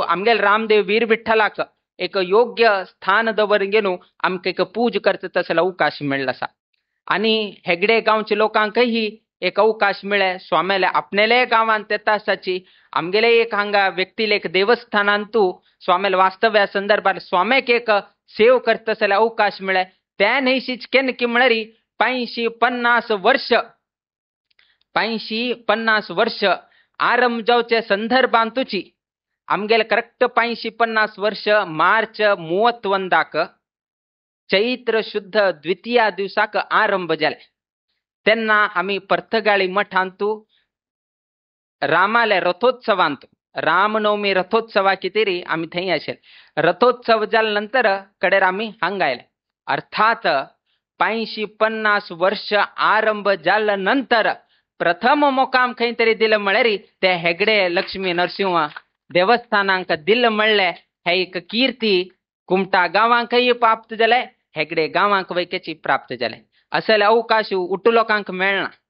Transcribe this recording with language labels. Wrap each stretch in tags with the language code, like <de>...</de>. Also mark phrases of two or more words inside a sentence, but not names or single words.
<kok>आमगेल रामदेव वीर विठ्ठलाक एक योग्य स्थान दवरून गेलो आमकां एक पूज करता तसलो अवकाश मेळ्ळो आसा आणि हेगडे गांवचे लोकांकय एक अवकाश मेळे स्वामेले आपणेले गांवांत येता आसाची आमगेले एक हांगा व्यक्तीले एक देवस्थानांतू स्वामेल वास्तव्या संदर्भात स्वामेक एक सेव करता तसले अवकाश मेळे त्या न्हयशीच केन्न की म्हळ्यार 550 वर्ष आरंभ जावचे संदर्भांतूची आमगेले करेक्ट 550 वर्ष मार्च 31 चैत्र शुद्ध द्वितीया दिवसाक आरंभ जाले तेन्ना आमी पर्तगाळी मठांतू रामाले रथोत्सवांतू रामनवमी रथोत्सवा कितेरी आमी थंय आशिल्ले रथोत्सव जाले नंतर कडेर आमी हांगा आयले अर्थात 550 वर्ष आरंभ जाल्या नंतर प्रथम मोकाम खंय तरी दिलं म्हळ्यार ते हेगडे लक्ष्मी नरसिंह देवस्थानांक दिल्ले म्हणले हे एक कीर्ती कुमटा गांवांकय प्राप्त जाले हेगडे गांवांक वैकेची प्राप्त जाले असले अवकाश उट्टू लोकांक मेळना</kok>